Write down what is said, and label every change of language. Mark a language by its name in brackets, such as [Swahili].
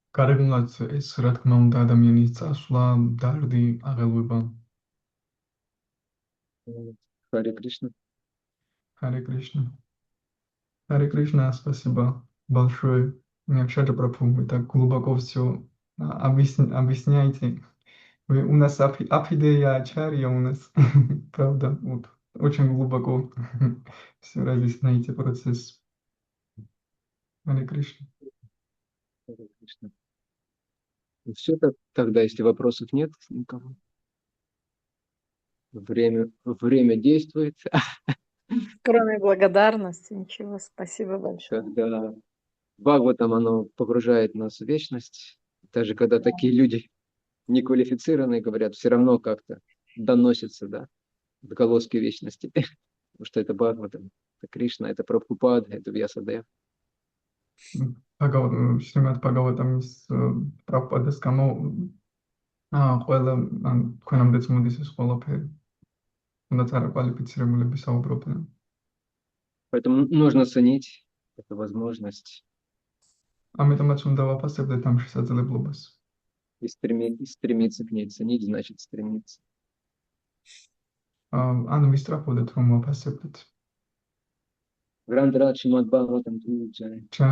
[Georgian] გარეგნულად ეს რა თქმა უნდა ადამიანის წასვლა, დარდი, აღელვება. [Russian] Харе Кришна. Харе Кришна. Харе Кришна, спасибо большое. Мне вообще Прабху, вы так глубоко все объясняете. Вы у нас афидея ачарья у нас, правда, вот, очень глубоко все разъясняете процесс. Харе Кришна. Харе Кришна. Ну, все тогда, если вопросов нет никого. Время действует. Кроме благодарности, ничего, спасибо большое. Когда Бхагаватам, оно погружает нас в вечность. Даже когда такие люди неквалифицированные говорят, все равно как-то доносится, да, отголоски вечности. Потому что это Бхагаватам, это Кришна, это Прабхупада, это Вьясадев. [Georgian] Шримад Бхагаватамის პრაბჰუპადეს გამო ყველა ან თქვენამდეც მოდის ეს ყველაფერი. Უნდა არაკვალიფიცირებულები საუბრობდნენ. [Russian] Поэтому нужно ценить эту возможность. [Georgian] ამიტომაც უნდა ვაფასებდეთ ამ შესაძლებლობას. [Russian] И стремиться к ней. Ценить значит стремиться. [Georgian] ანუ ვისწრაფოდეთ რომ ვაფასებდეთ. [Russian] Грандрадж Шримад Бхагаватам Ки Джай.